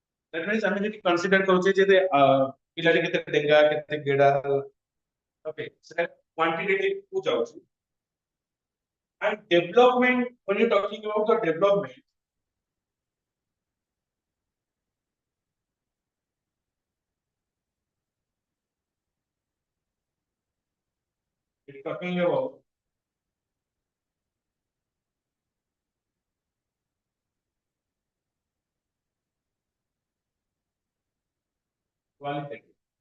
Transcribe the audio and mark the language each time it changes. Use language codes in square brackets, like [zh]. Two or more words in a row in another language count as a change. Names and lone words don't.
[en] That means [or] ଆମେ ଯଦି consider କରୁଛେ ଯେ ପିଲାଟି କେତେ ଡେଙ୍ଗା କେତେ ଗେଡା [en] okay [or] ସେଟା quantitative କୁ ଯାଉଛି [en] and development when you talking about the development it's talking about qualitative.